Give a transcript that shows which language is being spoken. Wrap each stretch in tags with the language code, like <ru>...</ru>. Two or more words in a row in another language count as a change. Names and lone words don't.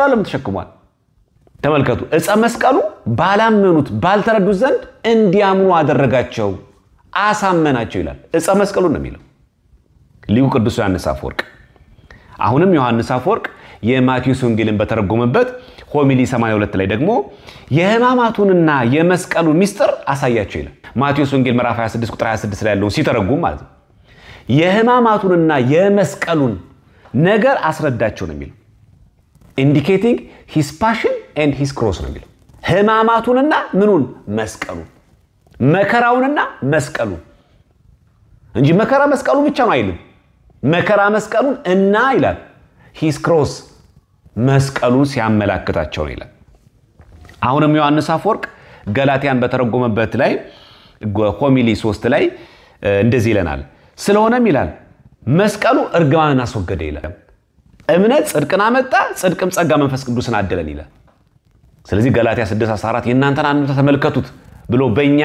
<am>ዓለምን ተሸክሟል ተመልከቱ ዕፀ መስቀሉ ባላመኑት ባልተረዱት ዘንድ እንዲያምኑ አደረጋቸው አሳመናቸው ይላል ዕፀ መስቀሉ ነው የሚለው ሊቁ ቅዱስ ዮሐንስ አፈወርቅ አሁንም ዮሐንስ አፈወርቅ የማቴዎስ ወንጌልን በተረጎመበት ሆሚሊ 82 ላይ ደግሞ የሕማማቱንና የመስቀሉ ሚስጥር አሳያቸው ይላል ማቴዎስ ወንጌል ምዕራፍ 26 ቁጥር 26 ላይ ያለው ሲተረጉም ማለት ነው የሕማማቱንና የመስቀሉን ነገር አስረዳቸው ነው የሚለው</am> <en>indicating his passion and his cross</en> <am>ነው የሚለው ሕማማቱንና ምኑን መስቀሉ መከራውንና መስቀሉ እንጂ መከራ መስቀሉ ብቻ ነው አይልም መከራ መስቀሉን እና ይላል</am> <en>his cross</en> <am>መስቀሉን ሲያመላክታቸው ነው ይላል አሁንም ዮሐንስ አፈወርቅ ገላትያን በተረጎመበት ላይ ሆሚሊ 3 ላይ እንደዚህ ይለናል ስለሆነም ይላል መስቀሉ እርግማንን አስወገደ ይላል እምነት ጽድቅን አመጣ ጽድቅም ጸጋ መንፈስ ቅዱስን አደለን ይላል ስለዚህ ገላትያ 6:14 የእናንተን አንድምታ ተመልከቱት ብሎ በእኛ</am>